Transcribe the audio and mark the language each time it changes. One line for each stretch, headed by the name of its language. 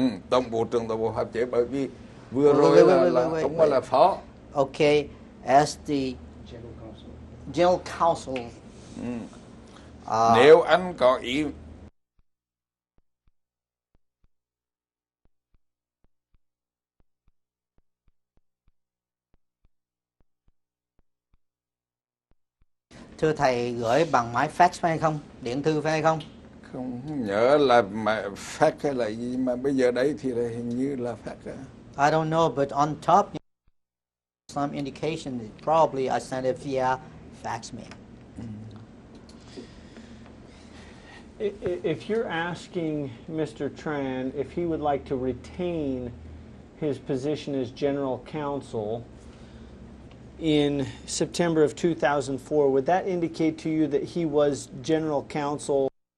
Vietnamese: Tổng vụ trưởng Tổng vụ Pháp chế, bởi vì vừa rồi là không là phó.
English: Okay, as the General Counsel.
Vietnamese: Nếu anh có ý Thưa thầy, gửi bằng máy fax phải hay không? Điện thư phải hay không? không nhớ là mà fax hay là gì, mà bây giờ đấy thì là hình như là fax.
English: I don't know, but on top some indication that probably I sent it via fax mail. If you're asking Mr. Tran if he would like to retain his position as General Counsel in September of 2004, would that indicate to you that he was General Counsel?